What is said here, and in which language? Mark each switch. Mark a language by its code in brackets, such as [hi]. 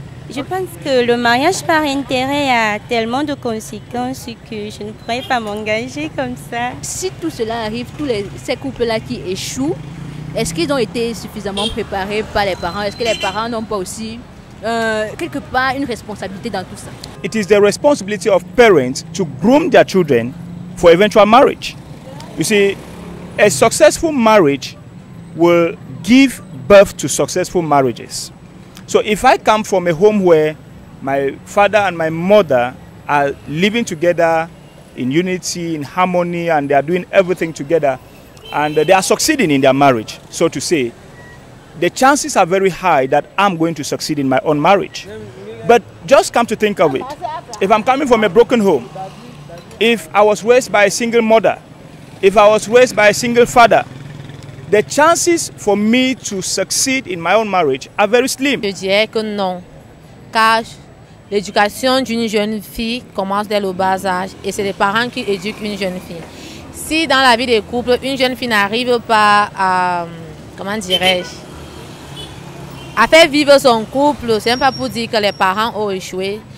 [fr] Je pense que le mariage par intérêt a tellement de conséquences que je ne pourrais pas m'engager comme ça. Si tout cela arrive, ces couples-là qui échouent, est-ce qu'ils ont été suffisamment préparés par les parents? Est-ce que les parents n'ont pas aussi, quelque part, une responsabilité dans tout ça? [en] It is the responsibility of parents to groom their children for eventual marriage. You see, a successful marriage will give birth to successful marriages. So if I come from a home where my father and my mother are living together in unity, in harmony, and they are doing everything together, and they are succeeding in their marriage, so to say, the chances are very high that I'm going to succeed in my own marriage. But just come to think of it, if I'm coming from a broken home, if I was raised by a single mother, if I was raised by a single father, the chances for me to succeed in my own marriage are very slim. [fr] Je dirais que non, car l'éducation d'une jeune fille commence dès le bas âge et c'est les parents qui éduquent une jeune fille. Si dans la vie des couples, une jeune fille n'arrive pas à, comment dirais-je, à faire vivre son couple, ce n'est pas pour dire que les parents ont échoué.